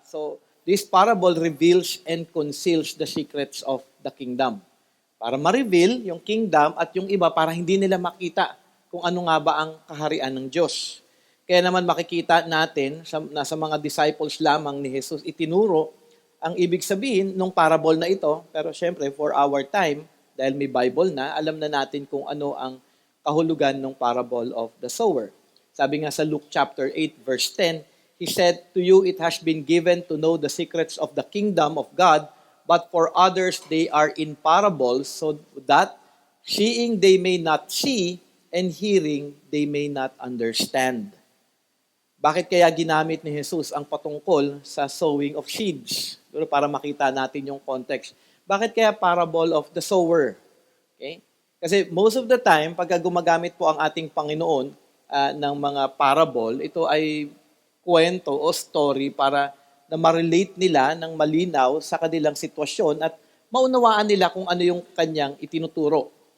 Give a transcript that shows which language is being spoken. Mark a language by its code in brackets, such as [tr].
[en] So, this parable reveals and conceals the secrets of the kingdom. [tl] Para ma-reveal yung kingdom at yung iba para hindi nila makita kung ano nga ba ang kaharian ng Diyos. Kaya naman makikita natin na sa mga disciples lamang ni Jesus itinuro ang ibig sabihin ng parable na ito. Pero syempre, [en] for our time, [tl] dahil may Bible na, alam na natin kung ano ang kahulugan ng parable of the sower. Sabi nga sa [en] Luke chapter 8 verse 10, he said, "To you it has been given to know the secrets of the kingdom of God, but for others they are in parables, so that seeing they may not see, and hearing they may not understand." [tl] Bakit kaya ginamit ni Jesus ang patungkol sa [en] sowing of seeds? [tl] Para makita natin yung context. Bakit kaya parable of the sower? Okay? Kasi [en] most of the time, [tl] pagka gumagamit po ang ating Panginoon ng mga parable, ito ay kwento o story para na ma-relate nila ng malinaw sa kanilang sitwasyon at maunawaan nila kung ano yung kanyang itinuturo.